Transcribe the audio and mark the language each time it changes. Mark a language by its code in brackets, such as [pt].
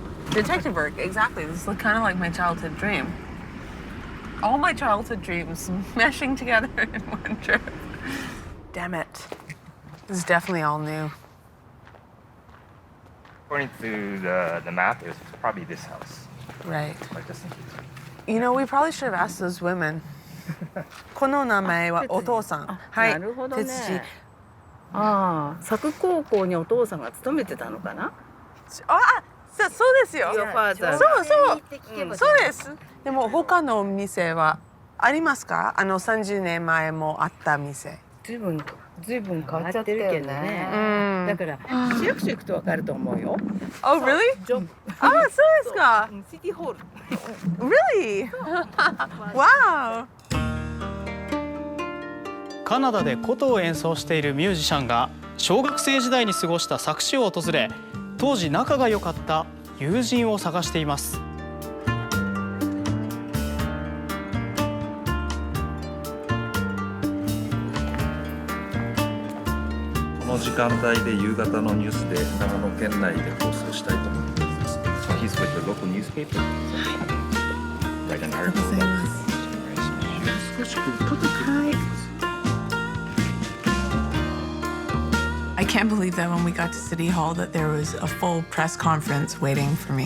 [en] Detective work, exactly. This is kind of like my childhood dream. All my childhood dreams meshing together in one trip. Damn it. This is definitely all new. According to the map, it was probably this house. Right. Like just in case. You know, we probably should have asked those women. [ja] この名前はお父さん。はい。なるほどね。哲司。ああ、佐久高校にお父さんが勤めてたのかな。そうですよ。 [en] Your father. [ja] そうです。でも他の店はありますか？30年前もあった店。ずいぶん変わっちゃってるけどね。だから市役所行くとわかると思うよ。 [en] Oh, really? [ja] そうですか。シティホール。 [en] Really? Wow. [ja] カナダで琴を演奏しているミュージシャンが小学生時代に過ごした佐久市を訪れ、当時仲が良かった友人を探しています。この時間帯で夕方のニュースで長野県内で放送したいと思っています。 [en] So he's with the local newspaper. Write an article about this. [ja] 少しこう [en] I can't believe that when we got to City Hall that there was a full press conference waiting for me.